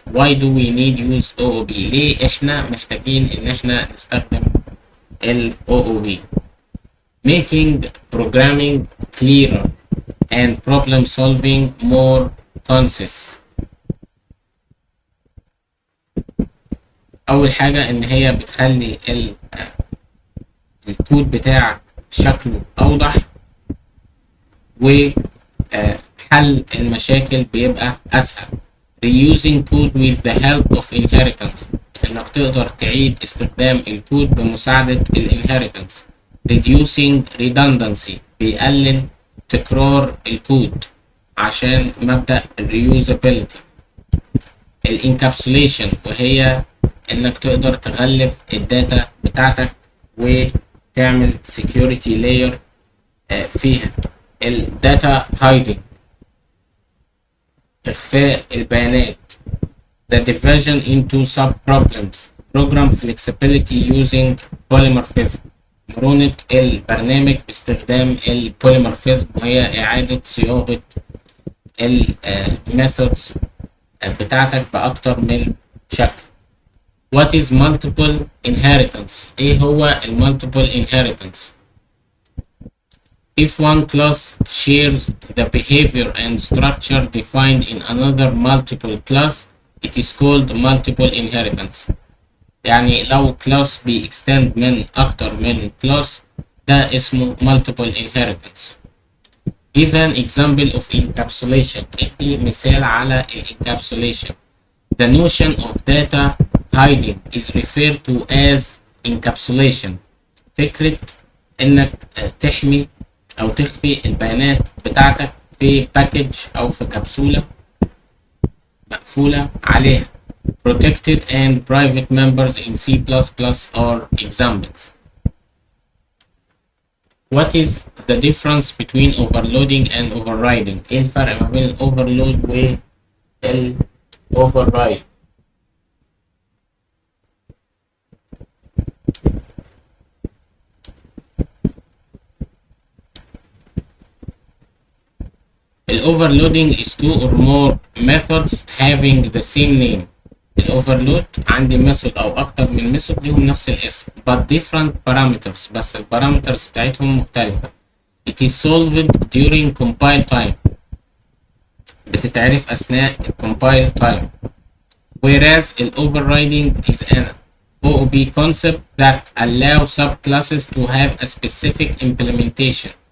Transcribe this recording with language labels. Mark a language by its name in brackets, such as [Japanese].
[English] Why do we need use OOB? [Arabic] ليه احنا محتاجين ان احنا نستخدم ال OOB؟ [English] Making programming clearer and problem solving more concise. [Arabic] اول حاجة ان هي بتخلي الكود بتاعك شكله اوضح، وحل المشاكل بيبقى اسهل. [English] Reusing code with the help of inheritance، [Arabic] انك تقدر تعيد استخدام الكود بمساعدة الانهيرتنس. [English] Reducing redundancy، [Arabic] بيقلل تكرار الكود عشان مبدأ reusability. الانكابسوليشن، وهي انك تقدر تغلف الداتا بتاعتك وتعمل [English] security layer [Arabic] فيها. الداتا hiding، اخفاء البيانات. [English] The division into sub problems. Program flexibility using polymorphism، [Arabic] مرونة البرنامج باستخدام البوليمورفيزم، وهي إعادة صياغة الميثودز بتاعتك بأكتر من شكل. [English] What is multiple inheritance؟ [Arabic] إيه هو [English] multiple inheritance؟ If one class shares the behavior and structure defined in another multiple class, it is called multiple inheritance. [Arabic] يعني لو كلاس بيكستند من أكتر من كلاس، ده اسمه multiple inheritance. [English] Give an example of encapsulation. [Arabic] ادي مثال على [English] encapsulation. The notion of data hiding is referred to as encapsulation. [Arabic] فكرة إنك تحمي أو تخفي البيانات بتاعتك في باكج أو في كبسولة مقفولة عليها. [English] Protected and private members in C++ are examples. What is the difference between overloading and overriding؟ [Arabic] ايه الفرق ما بين الاوفرلود والاوفررايد؟ [English] Overloading is two or more methods having the same name. [Arabic] الاوفرلود عندي ميثود او اكتر من ميثود ليهم نفس الاسم [English] but different parameters، [Arabic] بس البارامترز بتاعتهم مختلفة. [English] It is solved during compile time، [Arabic] بتتعرف اثناء [English] compile time. Whereas the overriding is an OOB concept that allow subclasses to have a specific implementation.